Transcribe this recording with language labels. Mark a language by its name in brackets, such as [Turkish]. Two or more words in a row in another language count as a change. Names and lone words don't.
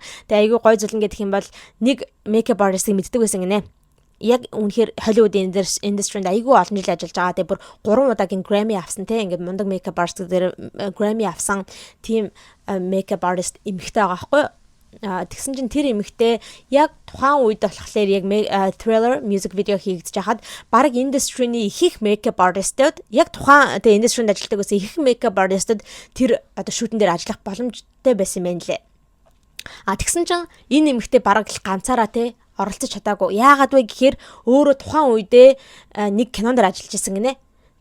[Mongolian] Тэгээ айгүй гоё зүйл ингэдэг юм бол нэг [English] makeup artist- [Mongolian] ыг мэддэг байсан гинэ. Яг үнэхээр Hollywood industry-нд айгүй олон жил ажиллаж байгаа. Тэгээ бүр 3 удаагийн Grammy авсан те ингээд мундаг [English] makeup artist [Mongolian] дээр Grammy авсан тийм [English] makeup artist [Mongolian] эмэгтэй байгаа байхгүй юу? Тэгсэн чинь тэр эмэгтэй яг тухайн үед болохоор яг Thriller [English] music video [Mongolian] хийгдэж хахад баг индустрийн их [English] makeup artist- [Mongolian] ууд яг тухайн тэгээ индустрид ажилладаг гэсэн их [English] makeup artist- [Mongolian] ууд тэр одоо шүүтэн дээр ажиллах боломжтой байсан юм байна лээ. Тэгсэн чинь энэ эмэгтэй баг л ганцаараа те оролцож чадаагүй. Яагаад вэ гэхээр өөрөө тухайн үедээ нэг кинонд ажиллаж байсан гинэ.